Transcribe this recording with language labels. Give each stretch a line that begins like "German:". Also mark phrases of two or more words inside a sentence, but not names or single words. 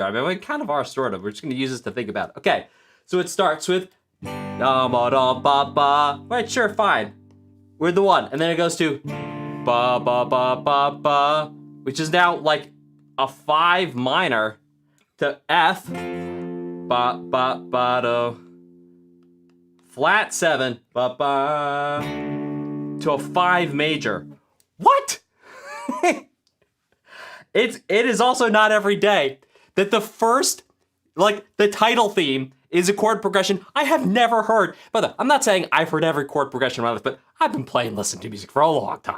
English: I mean, we kind of are, sort of. We're just gonna use this to think about it. Okay, so it starts with, right, sure, fine. We're the one, and then it goes to, ba ba ba ba ba, which is now like a 5 minor to F, ba ba ba do, flat 7, ba ba, to a 5 major. What? It is also not every day that the first, like the title theme is a chord progression I have never heard. But I'm not saying I've heard every chord progression in my life, but I've been playing, listening to music for a long time.